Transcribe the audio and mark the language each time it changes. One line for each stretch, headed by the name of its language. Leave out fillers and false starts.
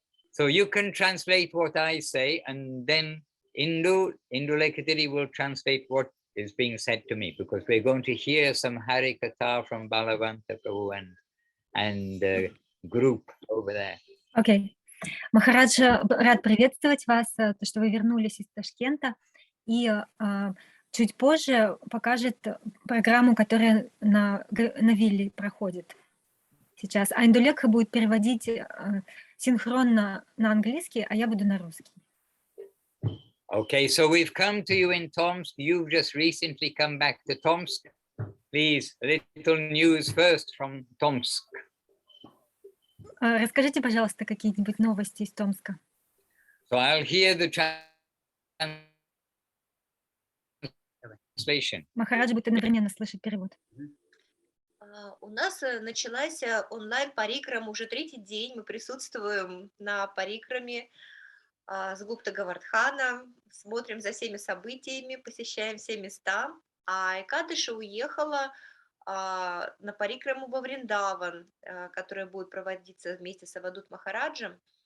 English: So you can translate what I say, and then Indu Lekadidi will translate what is being said to me, because we're going to hear some Hari Katha from Balavanta Prabhu and the group over there. Okay.
Russian: Махарадж рад приветствовать вас, то, что вы вернулись из Ташкента, и чуть позже покажет программу, которая на вилле проходит сейчас. А Индулек будет переводить синхронно на английский, а я буду на русский.
English: Okay, so we've come to you in Tomsk. You've just recently come back to Tomsk. Please, a little news first from Tomsk.
Russian: Расскажите, пожалуйста, какие-нибудь новости из Томска.
English: So I'll hear the translation.
Russian: Махарадж будет одновременно слышать перевод. У нас началась онлайн-парикрама уже третий день. Мы присутствуем на парикраме с Гупта Говардхана, смотрим за всеми событиями, посещаем все места. А Экадыша уехала на парикраму во Вриндаван, которая будет проводиться вместе с Авадут Махараджем.